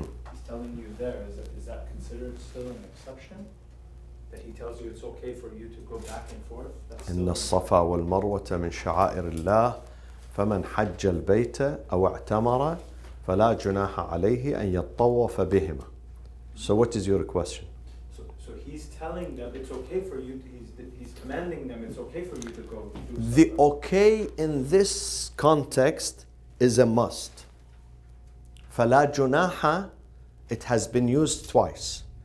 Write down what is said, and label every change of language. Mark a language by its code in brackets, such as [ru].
[en] He's telling you there, is that considered still an exception? That he tells you it's okay for you to go back and forth? That's [ar] إن الصفا والمروة من شعائر الله فمن حج البيت أو اعتمر فلا جناح عليه أن يطوف بهما. [en] So what is your question? So he's telling them it's okay for you, he's commanding them it's okay for you to go do The Safa. okay in this context is a must. [ar] فلا جناح, [en] it has been used twice.